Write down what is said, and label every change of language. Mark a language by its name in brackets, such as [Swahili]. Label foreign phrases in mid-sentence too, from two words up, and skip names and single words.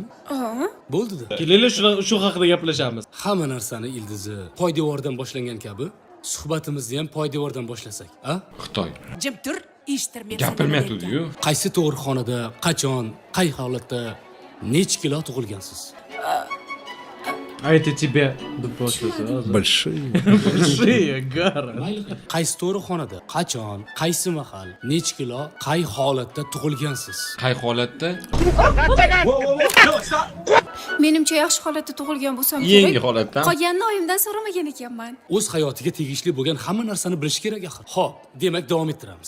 [Uzbek] Bo'ldi-da. Kelinglar shu haqida gaplashamiz. Hamma narsani ildizi poydevordan boshlangan kabi suhbatimizni ham poydevordan boshlasak, a? Xitoy. Jim tur, eshittirmaysan. Gapirmayapti-yu. Qaysi tug'ruqxonada, qachon, qay holatda, nech kilo tug'ilgansiz? [Russian] А это тебе boshlaysiz. Большие. Большие, garo. [Uzbek] Qaysi tug'ruqxonada, qachon, qaysi mahal, nech kilo, qay holatda tug'ilgansiz? Qay holatda? Menimcha yaxshi holatda tug'ilgan bo'lsam kerak. Yangi holatda. Qolganini oyimdan so'ramagan ekanman. O'z hayotiga tegishli bo'lgan hamma narsani bilish kerak axir. Xo'p, demak davom ettiramiz.